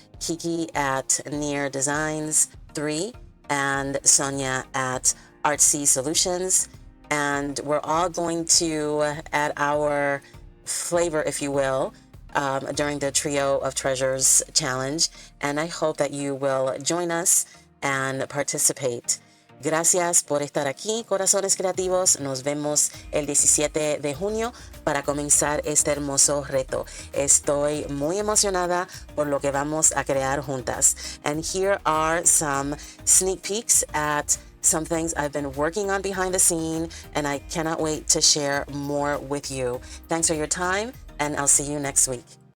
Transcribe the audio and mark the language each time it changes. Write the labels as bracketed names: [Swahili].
[English] Kiki at Near Designs 3 and Sonia at Artsy Solutions, and we're all going to add our flavor, if you will, during the Trio of Treasures challenge, and I hope that you will join us and participate. [Spanish] Gracias por estar aquí, corazones creativos. Nos vemos el 17 de junio para comenzar este hermoso reto. Estoy muy emocionada por lo que vamos a crear juntas. [English] And here are some sneak peeks at some things I've been working on behind the scene, and I cannot wait to share more with you. Thanks for your time, and I'll see you next week.